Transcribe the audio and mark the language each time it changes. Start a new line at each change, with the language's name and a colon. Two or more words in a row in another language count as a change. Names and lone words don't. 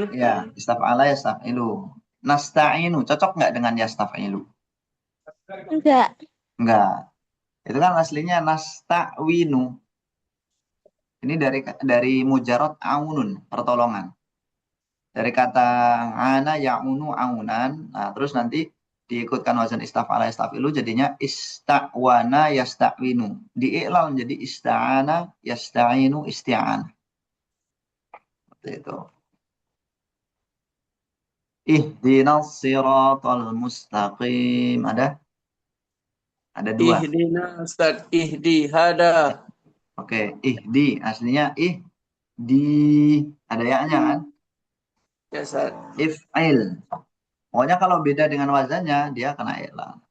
Arabic: Ya, istaf'ala yastaf'ilu.
Indonesian: Nasta'inu, cocok nggak dengan yastaf'ilu? Enggak. Enggak. Itu kan aslinya nasta'winu. Ini dari
Arabic: mujarot aunun,
Indonesian: pertolongan. Dari kata
Arabic: ana ya'unu aunan,
Indonesian: nah terus nanti diikutkan wazan
Arabic: istaf'ala yastafilu
Indonesian: jadinya
Arabic: ista'wana yasta'winu.
Indonesian: Diiklal menjadi
Arabic: ista'ana yasta'inu isti'an.
Indonesian: Seperti itu.
Arabic: Ihdinas siratal mustaqim.
Indonesian: Ada? Ada dua.
Arabic: Ihdina Ustaz, ihdi hada.
Indonesian: Oke, ihdi. Aslinya ihdi. Ada ya-nya kan? Ya Ustaz.
Arabic: If'il.
Indonesian: Pokoknya kalau beda dengan wazannya, dia kena iklal.